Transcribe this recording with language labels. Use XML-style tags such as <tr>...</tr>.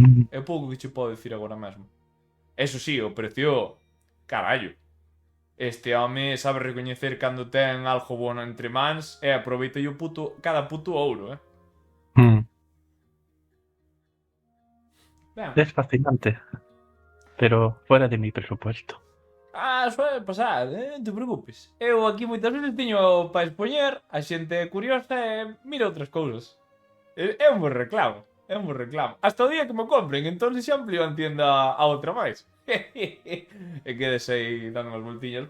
<gl>É pouco que che podo dicir agora mesmo. Eso sí, o precio... Carallo. Este home sabe recoñecer cando ten algo bueno entre mans e aproveita o puto, cada puto ouro, Ben.</gl> <es>Es fascinante, pero fuera de mi presupuesto. Suele pasar,</es> <gl>non te preocupes. Eu aquí moitas veces teño para expoñer, a xente curiosa e mira outras cousas. É un bo reclamo, Hasta o día que me compren, entón xa amplio a tienda a outra máis. E quedes aí dando unhas voltiñas.</gl>